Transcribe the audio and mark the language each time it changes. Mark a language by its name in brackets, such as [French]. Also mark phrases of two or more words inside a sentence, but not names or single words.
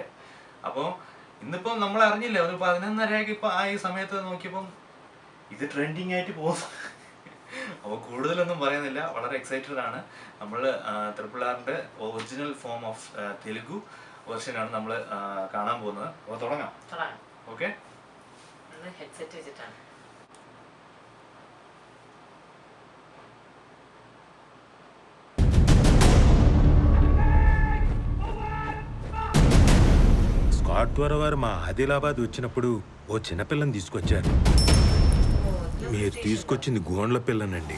[Malayalam] അപ്പോൾ ഇന്നിപ്പം നമ്മൾ അറിഞ്ഞില്ല, ഒരു 11:30 ഇപ്പം ആ ഈ സമയത്ത് നോക്കിയപ്പം ഇത് ട്രെൻഡിങ് ആയിട്ട് പോകുന്നു. അപ്പോൾ കൂടുതലൊന്നും പറയുന്നില്ല, വളരെ എക്സൈറ്റഡ് ആണ്. നമ്മൾ RRRന്റെ [English] original form of [Malayalam] തെലുഗു വെർഷനാണ് നമ്മൾ കാണാൻ പോകുന്നത്. അപ്പോൾ തുടങ്ങാം. ഓക്കെ, ഹെഡ്സെറ്റ് വെച്ചിട്ടാണ്. [Telugu] స్కాట్ త్వర వారు మా ఆదిలాబాద్ వచ్చినప్పుడు ఓ చిన్నపిల్లని తీసుకొచ్చారు. మీరు తీసుకొచ్చింది గోండ్ల పిల్లనండి.